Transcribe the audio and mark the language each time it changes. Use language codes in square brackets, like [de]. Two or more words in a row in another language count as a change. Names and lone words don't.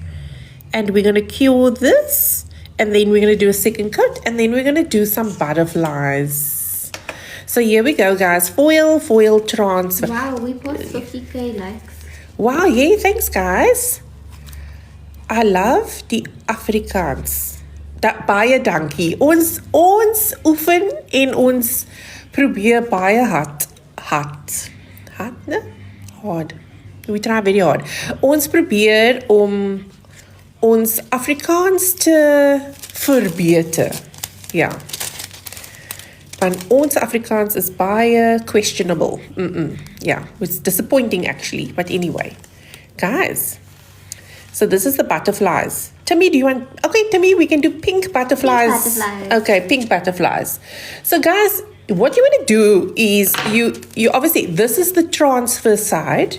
[en] And we're going to cure this. And then we're going to do a second coat. And then we're going to do some butterflies. So here we go, guys. Foil transfer. Wow, we passed 50k likes. Wow, yeah, thanks, guys. I love die Afrikaans. [af] Baie dankie. Ons oefen en ons probeer baie hard. [en] Hard. We try very hard. [af] Ons probeer om ons Afrikaans te verbeter. Ja. Want ons Afrikaans is baie questionable. [en] Yeah, it's disappointing actually. But anyway, guys. So this is the butterflies. Timmy, do you want... Okay, Timmy, we can do pink butterflies. Pink butterflies. Okay, pink butterflies. So guys, what you want to do is you obviously, this is the transfer side.